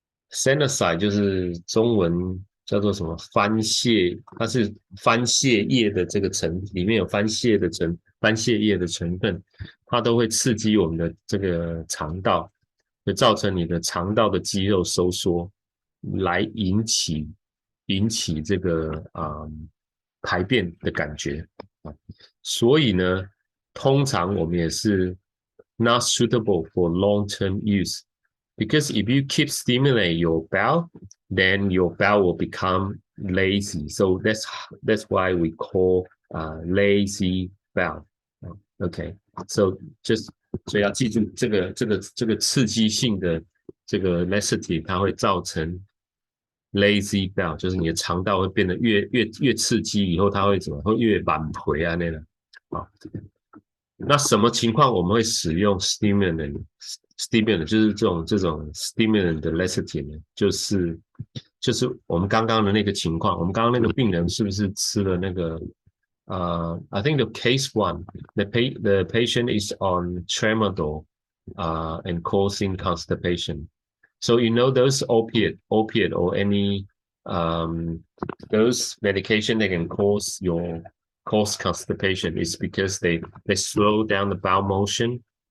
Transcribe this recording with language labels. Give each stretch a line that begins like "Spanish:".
Chinese: senoside 就是中文叫做什么番泻，它是番泻叶的这个里面有番泻叶的成分，它都会刺激我们的这个肠道，会造成你的肠道的肌肉收缩，来引起这个排便的感觉啊，所以呢，通常我们也是
English: not suitable for long-term use because if you keep stimulate your bowel, then your bowel will become lazy. So that's why we call lazy bowel. Okay, so just
Chinese: 所以要记住这个刺激性的这个 laxative， 它会造成 lazy bowel， 就是你的肠道会变得越刺激，以后它会怎么会越满回啊那个啊。那什么情况我们会使用 stimulant 就是这种 stimulant 的 laxative 呢？就是我们刚刚的那个情况，我们刚刚那个病人是不是吃了那个
English: I think the case one, the patient is on tramadol and causing constipation. So you know those opiate or any those medication that can cause constipation is because they slow down the bowel motion.